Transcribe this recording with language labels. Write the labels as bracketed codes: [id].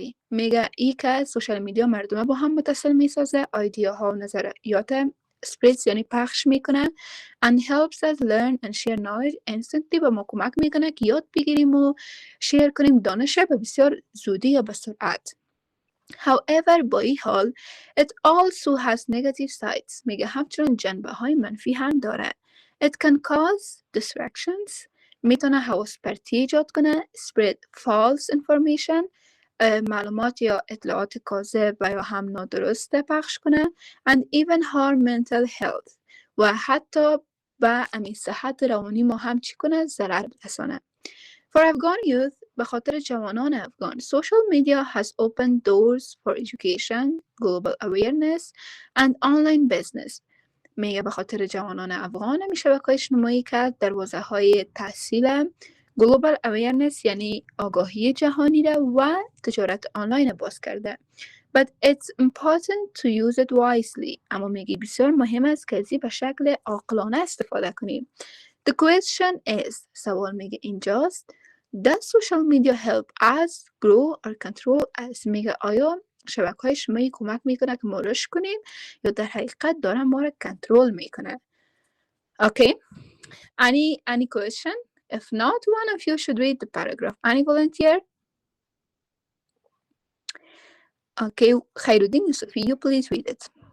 [fa] میگه ای که سوشال میدیا مردم با هم متصل میسازه، ایدیاها و نظریات spreads یعنی پخش میکنه [en] and helps us learn and share knowledge instantly [fa] به ما کمک میکنه که یاد بگیریم و شیر کنیم دانش به بسیار زودی یا به سرعت. [en] However, [fa] با این حال [en] it also has negative sides. [fa] میگه همچنان جنبه های منفی هم داره. [en] It can cause distractions. [fa] میتونه حواس پرتی ایجاد کنه. [en] Spread false information. [fa] معلومات یا اطلاعات کاذب و یا هم نادرست پخش کنه. [en] And even harm mental health. [fa] و حتی به امین صحت روانی ما هم چی کنه؟ ضرر برسانه. [en] For Afghan youth, [fa] به خاطر جوانان افغان, [en] social media has opened doors for education, global awareness, and online business. [fa] میگه به خاطر جوانان افغان می شبکه‌های اجتماعی که دروازه های تحصیل [en] global awareness [fa] یعنی آگاهی جهانی را و تجارت آنلاین باز کرده. [en] But it's important to use it wisely. [fa] اما میگه بسیار مهم است که ازی به شکل عاقلانه استفاده کنیم. [en] The question is, [fa] سوال میگه اینجاست, [en] does social media help us grow or control us? [fa] میگه آیا شبکه‌های اجتماعی کمک میکنه که ما رشد کنیم یا در حقیقت داره ما رو کنترل میکنه؟ [en] Okay, any question? If not, one of you should read the paragraph. Any volunteer? Okay, Khairuddin Yusufi, you please read it.